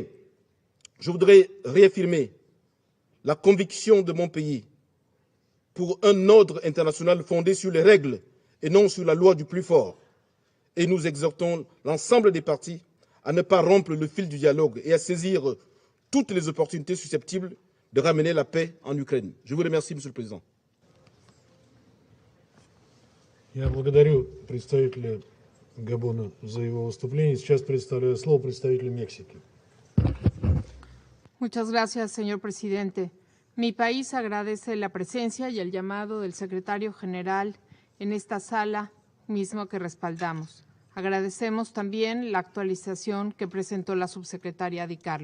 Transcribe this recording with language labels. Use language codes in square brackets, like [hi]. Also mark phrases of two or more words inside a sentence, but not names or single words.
[fr] Pour terminer, je voudrais réaffirmer la conviction de mon pays pour un ordre international fondé sur les règles et non sur la loi du plus fort. Et nous exhortons l'ensemble des partis à ne pas rompre le fil du dialogue et à saisir toutes les opportunités susceptibles de ramener la paix en Ukraine. Je vous remercie, Monsieur le Président. [ru] Я благодарю представителя Габона за его выступление. Сейчас предоставляю слово представителю Мексики. [es] Muchas gracias, señor presidente. Mi país agradece la presencia y el llamado del secretario general en esta sala mismo que respaldamos. Agradecemos también la actualización que presentó la subsecretaria Di Carlo.